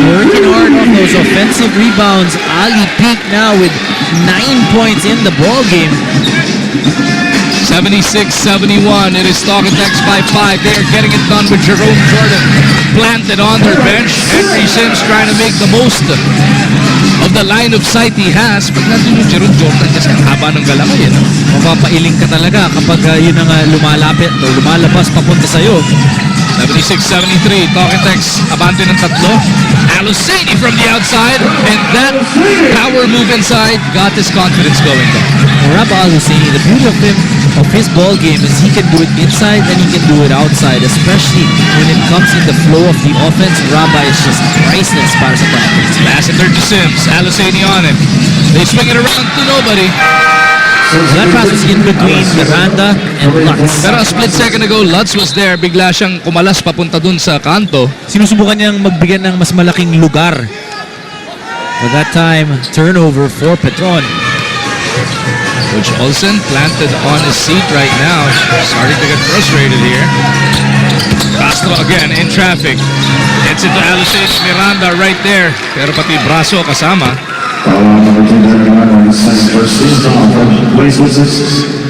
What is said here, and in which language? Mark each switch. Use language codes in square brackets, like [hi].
[en] Working hard on those offensive rebounds. Ali Peak now with 9 points in the ball game. 76-71. It is Talk and Text by 5. They are getting it done with Jerome Jordan planted on their bench. Henry Sims trying to make the most of the line of sight he has. [tl] Pag nandun yung Jerome Jordan kasi ang haba ng galamay. Mapapailing ka talaga kapag yun ang lumalapit o lumalabas papunta sa'yo. 76-73. Talk and Text abante ng tatlo. [en] Aluseni from the outside, and that power move inside got his confidence going there. Rabba Al-Husseini, the beauty of his ball game is he can do it inside and he can do it outside, especially when it comes in the flow of the offense. Rabba is just priceless [tl] para sa Panthers. [en] Pass it there to Sims. Aluseni on it. They swing it around to nobody. That pass was in between Miranda and Lutz. Pero a split second ago, Lutz was there. [tl] Bigla siyang kumalas papunta dun sa kanto. Sinusubukan niyang magbigyan ng mas malaking lugar. [en] But that time, turnover for Petron. Coach Olsen planted on his seat right now. Starting to get frustrated here. Castro again in traffic. Gets into Aluseni. Miranda right there. [tl] Pero pati braso kasama. [en] Number 239 on the second first team from Wastelands.